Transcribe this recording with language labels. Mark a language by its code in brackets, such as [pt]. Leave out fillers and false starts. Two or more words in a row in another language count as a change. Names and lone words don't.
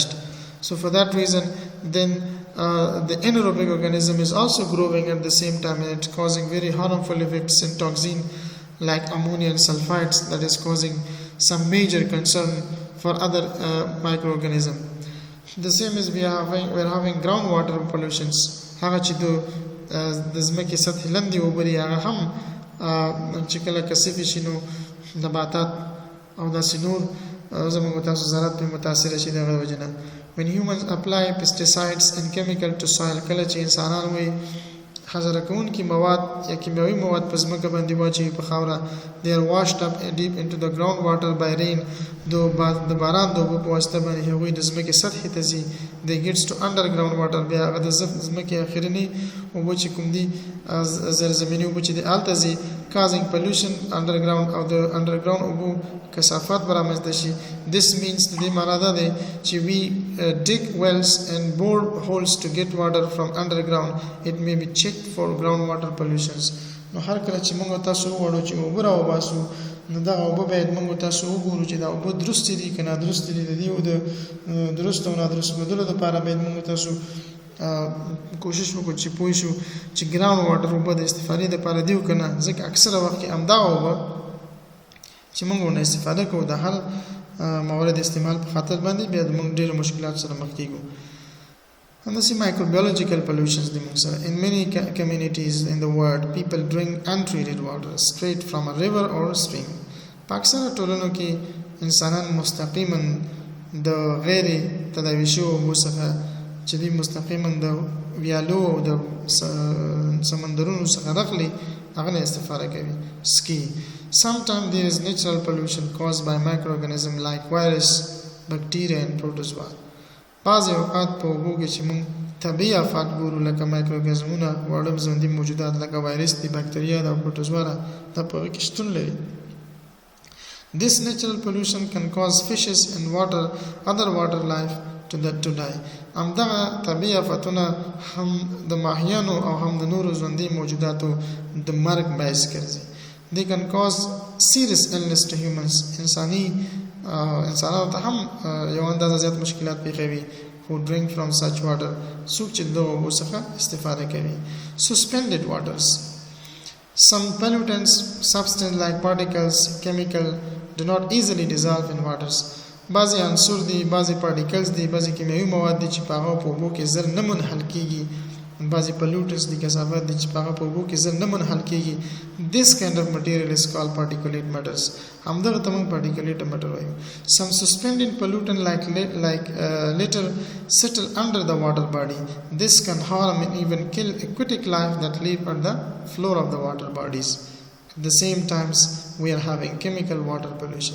[en] So for that reason, then the anaerobic organism is also growing at the same time, and it's causing very harmful effects and toxin like ammonia and sulfides, that is causing some major concern for other microorganisms. The same as we are having groundwater pollutions. [ps] هغه چې د ځمکې سطحي لاندې اوبه دي، هغه هم چې کله کثیف شي نو نباتات او داسې نور زموږ تاسو زراعت پرې متاثره شي دغه وجه نه. [en] When humans apply pesticides and chemical to soil, [ps] کله چې انسانان وي حذر کوونکي مواد یا کیمیاوي مواد په ځمکه باندې واچوي په خاوره، [en] they are washed up deep into the groundwater by rain. [ps] د باران د اوبو په واسطه باندې هغوی د ځمکې سطحې ته ځي. [en] they gets to underground water. [ps] بیا هغه د ځمکې اخرني اوبه چې کوم دي زیرزمیني اوبه چې دي هلته ځي، [en] causing pollution underground [ps] او د underground اوبو کثافات برامزده شي. [en] This means [ps] د دې معنا دا دی چې [en] we dig wells and bore holes to get water from underground. It may be checked for groundwater pollutions. [ps] نو هر کله چې موږ تاسو وغواړو چې اوبه راوباسو، نو دغه اوبه باید موږ تاسو وګورو چې دا اوبه درستې دي که نادرستې دي. د دې د درست او نادرست بدلو دپاره باید موږ تاسو کوشش وکړو چې پوه شو چې [en] ground water [ps] اوبه د استفادې دپاره دي که نه. ځکه اکثره وخت کې همدغه اوبه چې موږ ورنه استفاده کوو د هر موارد استعمال په خاطر باندې بیا د موږ ډېرو مشکلاتو سره مخ کېږو. همداسې [en] microbiological pollutions [ps] دي موږ سره. [en] In many communities in the world, people drink untreated water straight from a river or stream. [ps] په اکثره ټولنو کې انسانان مستقیما د غیر تداوي شویو اوبو څخه چې دوی مستقیما د ویالو او د سمندرونو څخه راغلي هغه نه استفاده کوي. ski. [en] Sometimes there is natural pollution caused by microorganisms like virus, bacteria and protozoa. [ps] بعض اوقات په اوبو کې چې موږ طبیعي آفات ګورو لکه مایکروګازمونه واړه ژوندي موجودات لکه وایرس دي، بکتریا ده او پروټوزوا ده، دا په هغې کې شتون لري. [en] This natural pollution can cause fishes and other water life to die. [ps] همدغه طبیعي آفتونه هم د ماهیانو او هم د نورو ژوندي موجوداتو د مرګ باعث ګرځي. [en] They can cause serious illness to humans. [ps] انسانانو ته هم یو اندازه زیات مشکلات پیښوي [en] who drink from such water. [ps] څوک چې د اوبو څخه استفاده کوي. [en] Suspended waters. Some pollutants, substances like particles, chemical do not easily dissolve in waters. [ps] بعضی عنصر دي، بعضی particles دي، بعضی کیمیاوي مواد دي چې په هغه په اوبو کې زر نه منحل کیږي. بعضی pollutants دي، کثافات دي چې په هغه په اوبو کې زر نه منحل کیږي. [en] This kind of material is called particulate matters. [ps] همدغه ته موږ [en] particulate matter [ps] وایو. [en] Some suspended pollutant like litter settle under the water body. This can harm and even kill aquatic life that live at the floor of the water bodies. At the same time, we are having chemical water pollutions.